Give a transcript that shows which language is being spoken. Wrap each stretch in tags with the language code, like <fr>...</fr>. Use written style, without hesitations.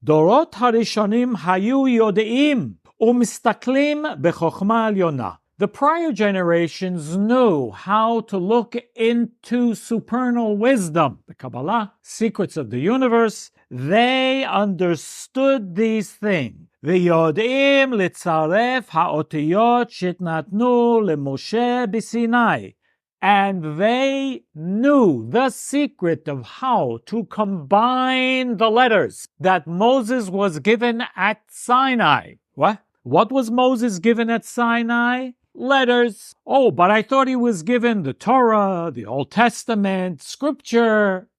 <he>Dorot harishonim hayu yodeim umistaklim bechokma alyona.</he> <en>The prior generations knew how to look into supernal wisdom, the Kabbalah, secrets of the universe. They understood these things.</en> <he>ויודעים לצרף האותיות שהתנתנו למשה בסיני.</he> <en>And they knew the secret of how to combine the letters that Moses was given at Sinai. What? What was Moses given at Sinai? Letters. Oh, but I thought he was given the Torah, the Old Testament, Scripture.</en>